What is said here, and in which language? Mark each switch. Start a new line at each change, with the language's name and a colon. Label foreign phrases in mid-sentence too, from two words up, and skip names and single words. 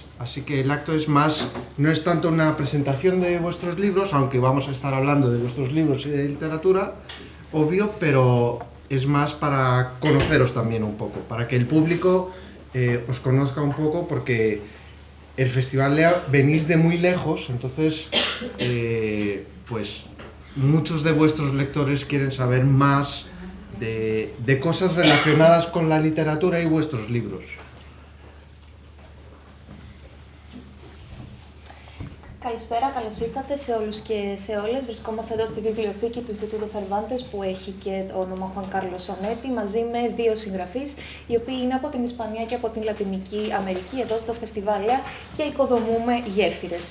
Spanish: Así que el acto es más, no es tanto una presentación de vuestros libros, aunque vamos a estar hablando de vuestros libros y de literatura, obvio, pero es más para conoceros también un poco, para que el público os conozca un poco, porque el Festival Lea venís de muy lejos, entonces pues muchos de vuestros lectores quieren saber más de cosas relacionadas con la literatura y vuestros libros.
Greek: Καλησπέρα, καλώς ήρθατε σε όλους και σε όλες. Βρισκόμαστε εδώ στη βιβλιοθήκη του Ινστιτούτου Cervantes που έχει και το όνομα Juan Carlos Onetti, μαζί με δύο συγγραφείς, οι οποίοι είναι από την Ισπανία και από την Λατινική Αμερική, εδώ στο Φεστιβάλ Λέα, και οικοδομούμε γέφυρες.